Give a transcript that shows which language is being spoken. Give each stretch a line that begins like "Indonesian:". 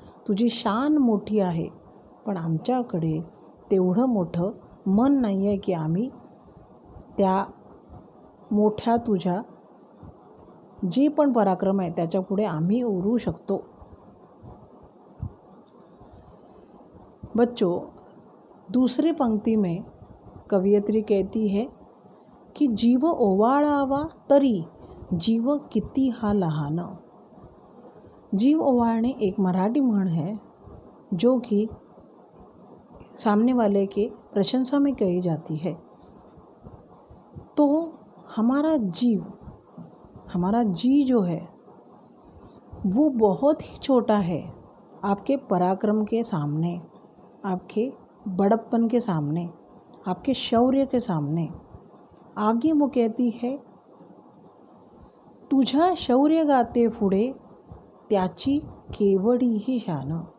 Marathi: तुझी शान मोठी आहे पण आमच्याकडे तेवढं मोठं मन नाही आहे की आम्ही त्या मोठ्या तुझ्या जे पण पराक्रम आहे त्याच्यापुढे आम्ही उरू शकतो.
Hindi: बच्चों, दूसरी पंक्ति में कवयित्री कहती है कि
Marathi: जीव ओवाळावा तरी जीव किती हा लहान.
Hindi: जीव ओवाळणे एक मराठी म्हण है जो कि सामने वाले के प्रशंसा में कही जाती है. तो हमारा जी जो है वो बहुत ही छोटा है आपके पराक्रम के सामने, आपके बड़प्पन के सामने, आपके शौर्य के सामने। आगे वो कहती है,
Marathi: तुझा शौर्य गाते पुढे त्याची केवडी ही शान।